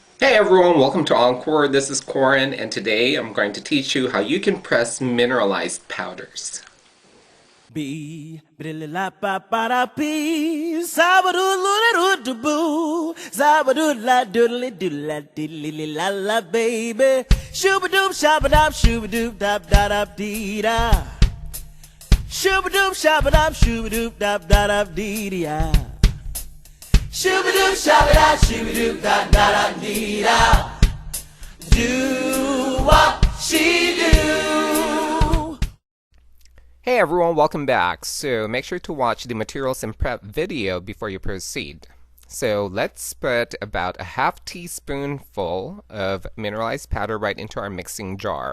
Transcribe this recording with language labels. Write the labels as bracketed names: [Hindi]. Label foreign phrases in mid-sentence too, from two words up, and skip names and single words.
[English] Hey everyone, welcome to Encore. This is Corin, and today I'm going to teach you how you can press mineralized powders. B la ba ba da bee sabadoo loo doo boo sabadoo la doodly doodla diddly la la baby shoobadoop shabadoop shoobadoop dap da dap dee da shoobadoop shabadoop shoobadoop dap da dap dee da shoobadoop shabadoop shoobadoop dap da dap dee da do what she do. Hey everyone, welcome back. So make sure to watch the materials and prep video before you proceed. So let's put about a half teaspoonful of mineralized powder right into our mixing jar.